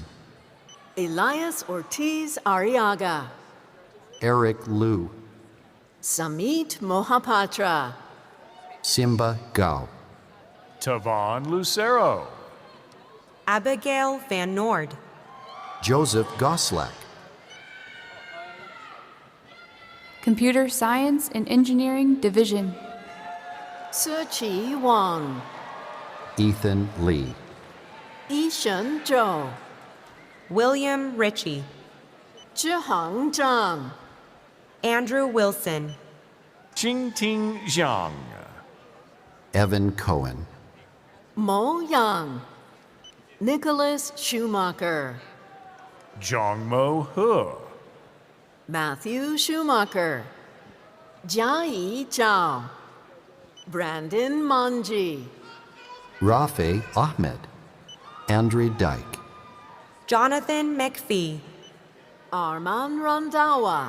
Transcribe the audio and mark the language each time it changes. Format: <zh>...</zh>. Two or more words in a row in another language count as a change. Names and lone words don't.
<en>Elias Ortiz Arriaga, Eric Liu, Samit Mohapatra, Simba Gao, Tavon Lucero, Abigail Van Nord, Joseph Goslak, Computer Science and Engineering Division. Suchi Wang, Ethan Lee, Ishan Zhou, William Ritchie, Zhihang Zhang, Andrew Wilson, Jingting Zhang, Evan Cohen, Mo Yang, Nicholas Schumacher, Jongmo He, Matthew Schumacher, Jiayi Zhao, Brandon Manji, Rafe Ahmed, Andre Dyke, Jonathan McPhee, Arman Randawa,</en>